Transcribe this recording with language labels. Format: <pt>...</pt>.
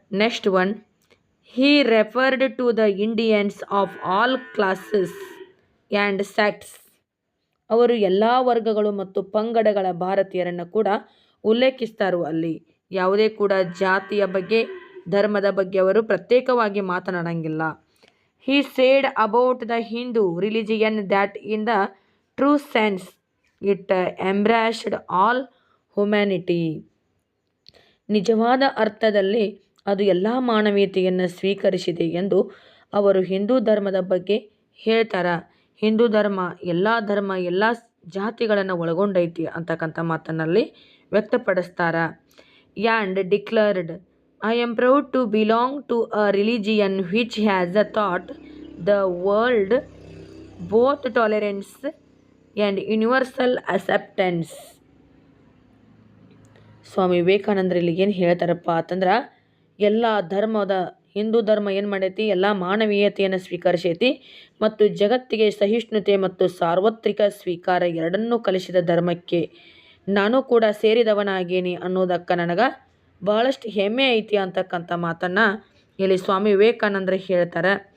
<en>Next one, he referred to the Indians of all classes and sects.</en> <kn>ಅವರು ಎಲ್ಲ ವರ್ಗಗಳು ಮತ್ತು ಪಂಗಡಗಳ ಭಾರತೀಯರನ್ನು ಕೂಡ ಉಲ್ಲೇಖಿಸ್ತಾರು. ಅಲ್ಲಿ ಯಾವುದೇ ಕೂಡ ಜಾತಿಯ ಬಗ್ಗೆ ಧರ್ಮದ ಬಗ್ಗೆ ಅವರು ಪ್ರತ್ಯೇಕವಾಗಿ ಮಾತನಾಡಂಗಿಲ್ಲ.</kn> <en>He said about the Hindu religion that in the true sense it embraced all humanity.</en> <kn>ನಿಜವಾದ ಅರ್ಥದಲ್ಲಿ ಅದು ಎಲ್ಲ ಮಾನವೀಯತೆಯನ್ನು ಸ್ವೀಕರಿಸಿದೆ ಎಂದು ಅವರು ಹಿಂದೂ ಧರ್ಮದ ಬಗ್ಗೆ ಹೇಳ್ತಾರ. ಹಿಂದೂ ಧರ್ಮ ಎಲ್ಲ ಜಾತಿಗಳನ್ನು ಒಳಗೊಂಡೈತಿ ಅಂತಕ್ಕಂಥ ಮಾತನ್ನಲ್ಲಿ ವ್ಯಕ್ತಪಡಿಸ್ತಾರ.</kn> <en>And declared, I am proud to belong to a religion which has taught the world both tolerance and universal acceptance.</en> <kn>ಸ್ವಾಮಿ ವಿವೇಕಾನಂದರು ಇಲ್ಲಿ ಏನು ಹೇಳ್ತಾರಪ್ಪ ಅಂತಂದ್ರೆ ಎಲ್ಲ ಧರ್ಮದ ಹಿಂದೂ ಧರ್ಮ ಏನು ಮಾಡೈತಿ, ಎಲ್ಲ ಮಾನವೀಯತೆಯನ್ನು ಸ್ವೀಕರಿಸೈತಿ ಮತ್ತು ಜಗತ್ತಿಗೆ ಸಹಿಷ್ಣುತೆ ಮತ್ತು ಸಾರ್ವತ್ರಿಕ ಸ್ವೀಕಾರ ಎರಡನ್ನೂ ಕಲಿಸಿದ ಧರ್ಮಕ್ಕೆ ನಾನು ಕೂಡ ಸೇರಿದವನಾಗೇನಿ ಅನ್ನೋದಕ್ಕೆ ನನಗೆ ಬಹಳಷ್ಟು ಹೆಮ್ಮೆ ಐತಿ ಅಂತಕ್ಕಂಥ ಮಾತನ್ನು ಇಲ್ಲಿ ಸ್ವಾಮಿ ವಿವೇಕಾನಂದರು ಹೇಳ್ತಾರೆ.</kn>